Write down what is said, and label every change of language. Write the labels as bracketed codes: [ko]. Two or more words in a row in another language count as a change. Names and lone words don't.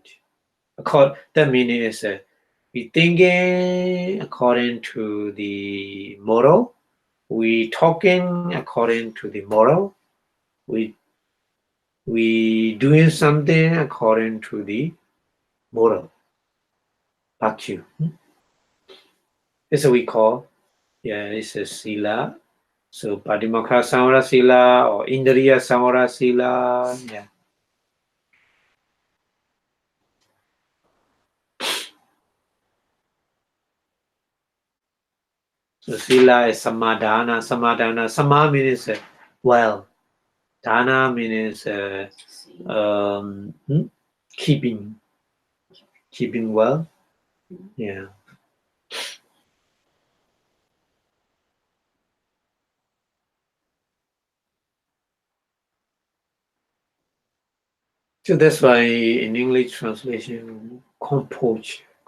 [en] That meaning is we thinking according to the moral, we talking according to the moral, we doing something according to the moral. Bhakti. This is what we call, this is sila. [pi] So Patimokkha Samvara Sila or Indriya Samvara Sila. [en] Yeah. So Sila is Samadhana. Samadhana. Sama means well. Dana means keeping well. Yeah. So that's why in English translation, compose.